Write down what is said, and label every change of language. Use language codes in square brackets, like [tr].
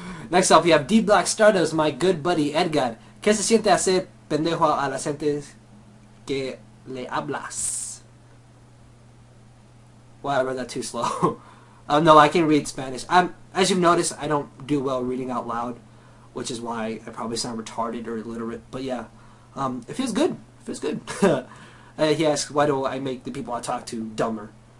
[en] Next up, we have D Black Stardust, my good buddy Edgar. [es] ¿Qué se siente hacer pendejo a la gente que le hablas? [en] Well, I read that too slow. No, I can read Spanish. As you've noticed, I don't do well reading out loud, which is why I probably sound retarded or illiterate. But yeah, it feels good. It feels good. He asks, why do I make the people I talk to dumber?